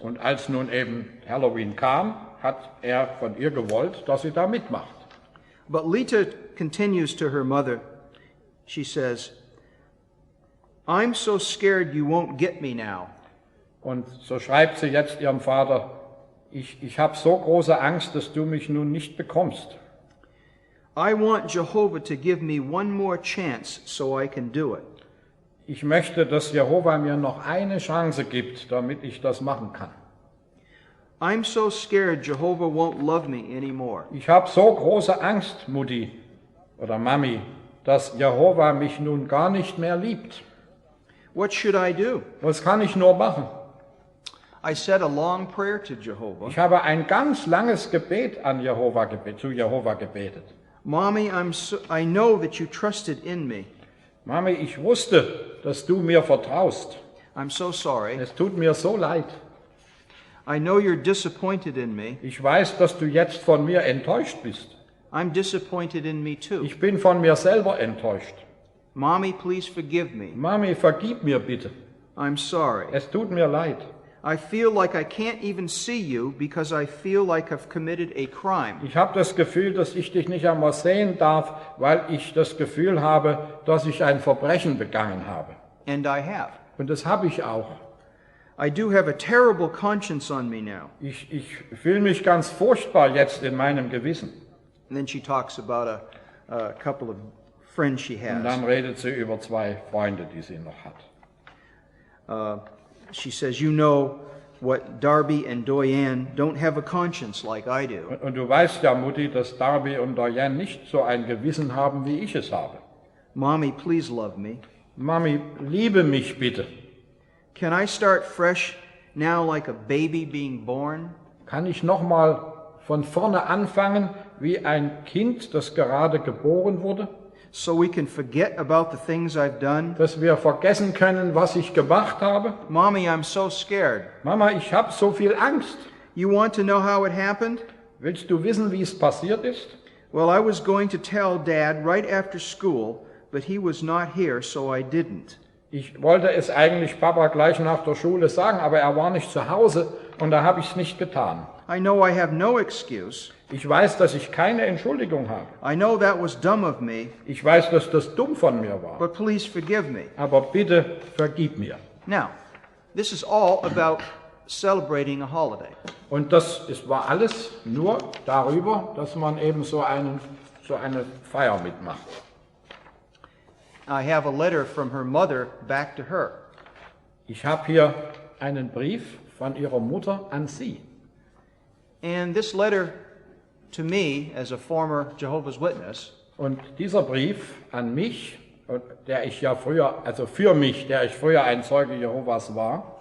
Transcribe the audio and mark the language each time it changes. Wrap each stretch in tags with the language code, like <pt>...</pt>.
<de>Und als nun eben Halloween kam, hat er von ihr gewollt, dass sie da mitmacht.</de> <en>But Lita continues to her mother. She says, "I'm so scared you won't get me now."</en> <de>Und so schreibt sie jetzt ihrem Vater, ich habe so große Angst, dass du mich nun nicht bekommst.</de> <en>I want Jehovah to give me one more chance so I can do it.</en> <de>Ich möchte, dass Jehova mir noch eine Chance gibt, damit ich das machen kann.</de> <en>I'm so scared Jehovah won't love me anymore.</en> <de>Ich habe so große Angst, Mutti oder Mami, dass Jehova mich nun gar nicht mehr liebt.</de> <en>What should I do?</en> <de>Was kann ich nur machen?</de> <en>I said a long prayer to Jehovah.</en> <de>Ich habe ein ganz langes Gebet zu Jehova gebetet.</de> <en>Mommy, I know that you trusted in me.</en> <de>Mami, ich wusste, dass du mir vertraust.</de> <en>I'm so sorry.</en> <de>Es tut mir so leid.</de> <en>I know you're disappointed in me.</en> <de>Ich weiß, dass du jetzt von mir enttäuscht bist.</de> <en>I'm disappointed in me too.</en> <de>Ich bin von mir selber enttäuscht.</de> <en>Mommy, please forgive me.</en> <de>Mami, vergib mir bitte.</de> <en>I'm sorry.</en> <de>Es tut mir leid.</de> <en>I feel like I can't even see you because I feel like I've committed a crime.</en> <de>Ich habe das Gefühl, dass ich dich nicht einmal sehen darf, weil ich das Gefühl habe, dass ich ein Verbrechen begangen habe.</de> <en>And I have.</en> <de>Und das habe ich auch.</de> <en>I do have a terrible conscience on me now.</en> <de>Ich fühle mich ganz furchtbar jetzt in meinem Gewissen.</de> <en>And then she talks about a couple of friends she</en> <de>Und dann</de> <en>has.</en> <de>redet sie über 2 Freunde, die sie noch hat.</de> <en>She says, you know what Darby and Doyen don't have a conscience like I do.</en> <de>Und du weißt ja, Mutti, dass Darby und Diane nicht so ein Gewissen haben, wie ich es habe.</de> <en>Mommy, please love me.</en> <de>Mami, liebe mich bitte.</de> <en>Can I start fresh now like a baby being born?</en> <de>Kann ich noch mal von vorne anfangen, wie ein Kind, das gerade geboren wurde?</de> <en>So we can forget about the things I've done?</en> <de>Dass wir vergessen können, was ich gemacht habe?</de> <en>Mommy, I'm so scared.</en> <de>Mama, ich habe so viel Angst.</de> <en>You want to know how it happened?</en> <de>Willst du wissen, wie es passiert ist?</de> <en>Well, I was going to tell Dad right after school, but he was not here, so I didn't.</en> <de>Ich wollte es eigentlich Papa gleich nach der Schule sagen, aber er war nicht zu Hause und da habe ich es nicht getan.</de> <en>I know I have no excuse.</en> <de>Ich weiß, dass ich keine Entschuldigung habe.</de> <en>I know that was dumb of me,</en> <de>Ich weiß, dass das dumm von mir war.</de> <en>but please forgive me.</en> <de>Aber bitte vergib mir.</de> <en>Now, this is all about celebrating a holiday.</en> <de>Und war alles nur darüber, dass man eben so eine Feier mitmacht.</de> <en>I have a letter from her mother back to her.</en> <de>Ich habe hier einen Brief von ihrer Mutter an sie.</de> <en>And this letter to me, as a former Jehovah's Witness,</en> <de>Und dieser Brief an mich, der ich früher ein Zeuge Jehovas war,</de>